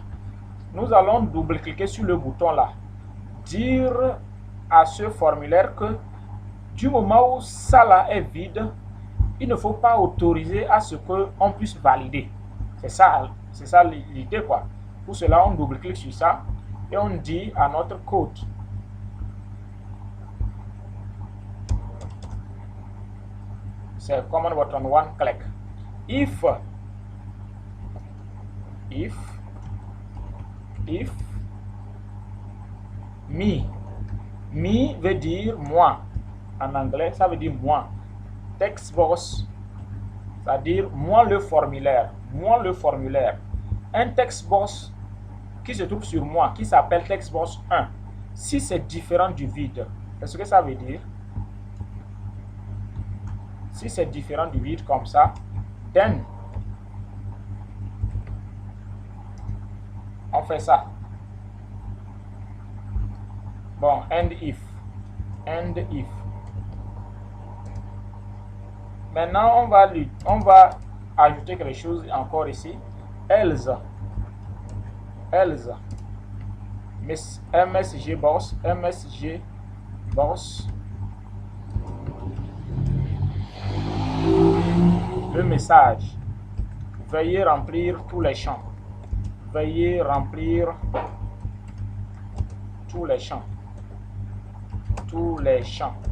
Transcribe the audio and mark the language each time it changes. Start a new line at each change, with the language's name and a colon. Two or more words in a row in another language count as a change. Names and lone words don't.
French: Nous allons double-cliquer sur le bouton là. Dire à ce formulaire que du moment où ça là est vide, il ne faut pas autoriser à ce qu'on puisse valider. C'est ça l'idée quoi. Pour cela, on double-clique sur ça et on dit à notre code. C'est
English: command button one click.
French: If me veut dire moi. En anglais, ça veut dire moi. Textbox, c'est-à-dire moi le formulaire. Un textbox qui se trouve sur moi, qui s'appelle textbox 1. Si c'est différent du vide, c'est ce que ça veut dire. Si c'est différent du vide comme ça, then on fait ça. Bon,
English: and if.
French: Maintenant, on va ajouter quelque chose encore ici.
English: Else. MSG box.
French: Le message. Veuillez remplir tous les champs. Tous les champs.